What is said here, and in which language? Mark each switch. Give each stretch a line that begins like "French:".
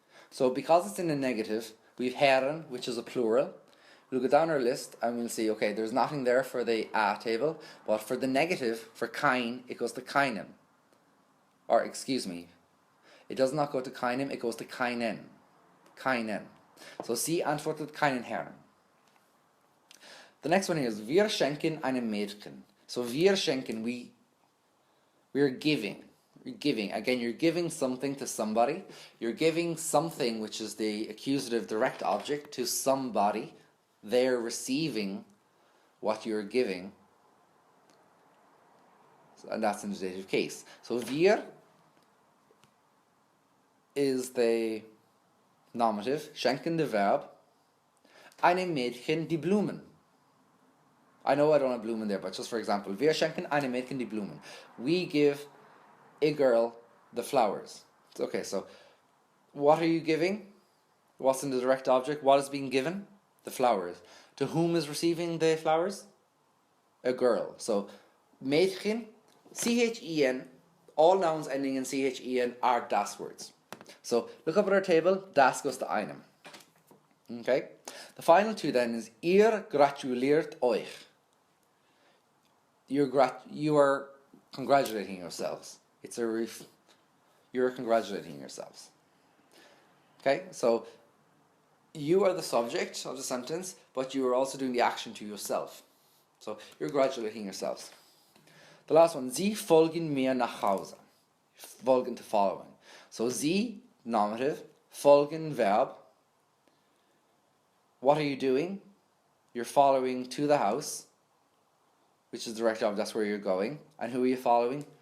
English: So because it's in the negative, we've Herren, which is a plural. We'll go down our list and we'll see. Okay, there's nothing there for the a table, but for the negative, for kein, it goes to keinem. Or excuse me, it does not go to keinem. It goes to keinen. Keinen.
German: So sie antwortet keinen Herren.
English: The next one here is
German: wir schenken einem Mädchen.
English: So
German: wir schenken,
English: we're giving. You're giving. Again, you're giving something to somebody. You're giving something, which is the accusative direct object, to somebody. They're receiving what you're giving. And that's in the dative case. So wir is the nominative, schenken the verb,
German: einem Mädchen die Blumen.
English: I know I don't have Blumen there, but just for example,
German: wir schenken einem Mädchen die Blumen.
English: We give a girl the flowers. Okay, so what are you giving? What's in the direct object? What is being given? The flowers. To whom is receiving the flowers? A girl. So Mädchen, C-H-E-N, all nouns ending in C-H-E-N are das words. So look up at our table, das goes to einem. Okay? The final two then is
German: Ihr gratuliert euch.
English: You are congratulating yourselves. You're congratulating yourselves. Okay, so you are the subject of the sentence, but you are also doing the action to yourself. So you're congratulating yourselves. The last one,
German: Sie folgen mir nach Hause.
English: Folgen to following. So Sie, nominative, folgen, verb. What are you doing? You're following to the house, which is direct object, that's where you're going. And who are you following?